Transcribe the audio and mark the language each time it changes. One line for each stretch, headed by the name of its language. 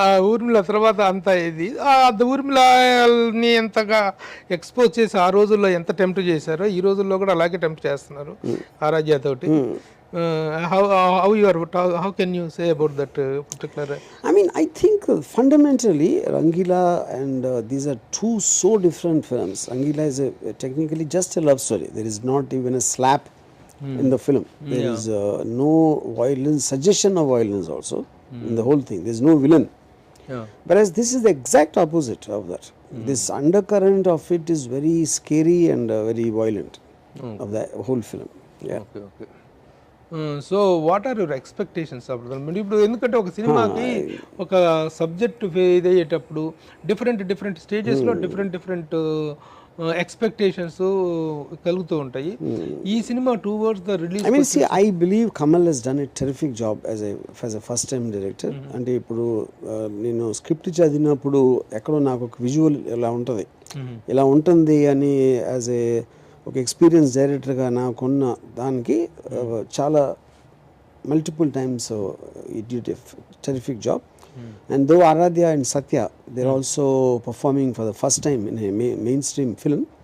Telugu: ఊర్మిళ తర్వాత అంతా ఇది ఊర్మిళని ఎంతగా ఎక్స్పోజ్ చేసి ఆ రోజుల్లో ఎంత టెంప్ట్ చేశారో ఈ రోజుల్లో కూడా అలాగే టెంప్ట్ చేస్తున్నారు ఆరాధ్య తోటి.
English: How can you say about that particular? I mean, I think fundamentally Rangila and these are two so different films. Rangila is technically just a love story. There is not even a slap in the film. There is no violence, suggestion of violence also in the whole thing. There is no villain. Whereas this is the exact opposite of that. This undercurrent of it is very scary and very violent of the whole film. Okay. So what are your expectations
Telugu: అప్పుడు? ఇప్పుడు ఎందుకంటే ఒక సినిమాకి ఒక subject ఇది అయ్యేటప్పుడు different స్టేజెస్లో different expectations కలుగుతూ ఉంటాయి.
English: ఈ సినిమా towards the release, I mean, see, I believe Kamal has done a terrific job as a first time director.
Telugu: అంటే ఇప్పుడు నేను స్క్రిప్ట్ చదివినప్పుడు ఎక్కడో నాకు ఒక విజువల్ ఇలా ఉంటుంది అని యాజ్ ఏ ఒక ఎక్స్పీరియన్స్ డైరెక్టర్గా నాకున్న దానికి చాలా
English: Multiple times it did a terrific job. And though Aaradhya and Satya they're also performing for the first time in a mainstream film.